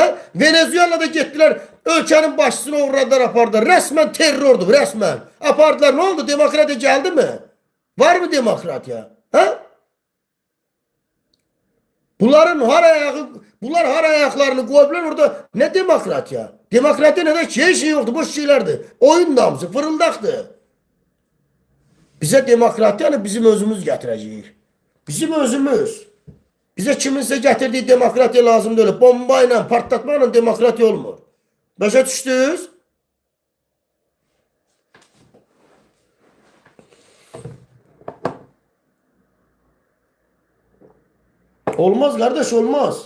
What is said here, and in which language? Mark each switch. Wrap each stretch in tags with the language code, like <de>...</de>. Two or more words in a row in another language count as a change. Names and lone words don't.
<az>Venezuela'da getdilər, ölkənin başçısını uğradılar, apardılar. Rəsmən terrordur, rəsmən. Apardılar, nə oldu? Demokratiya gəldi mi? Var mı demokratiya? Hə? Bunlar har ayaqlarını qoyublar orada. Ne demokratiya?</az> <tr>Demokratiya ne de şey yoktu, boş şeylerdi. Oyun damısı, fırıldaqdır.</tr> <az>Bize demokratiyanı bizim özümüz gətirəcəyik. Bizim özümüz. Bize kiminsə gətirdiyi demokratiya lazım deyil. Bomba ilə, partlatma demokratiya olmur. Başa düşdünüz?</az> <tr>Olmaz kardeş, olmaz.</tr>